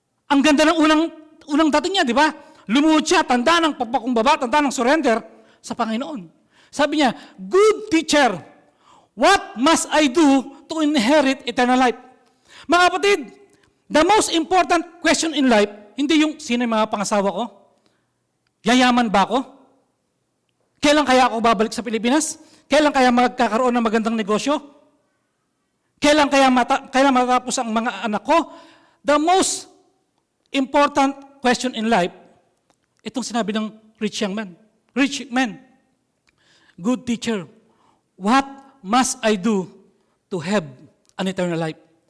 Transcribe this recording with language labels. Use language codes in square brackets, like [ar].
[tl] Ang ganda ng unang dating niya, di ba? Lumuhod siya, tanda ng pagpakumbaba, tanda ng surrender sa Panginoon. Sabi niya, [en] good teacher, what must I do to inherit eternal life? [tl] Mga kapatid, [en] the most important question in life, [tl] hindi yung sino yung mga pangasawa ko? Yayaman ba ako? Kailan kaya ako babalik sa Pilipinas? Kailan kaya magkakaroon ng magandang negosyo? Kailan matapos ang mga anak ko? [en] The most important question in life, [tl] itong sinabi ng [en] rich man. Good teacher, what must I do to have an eternal life?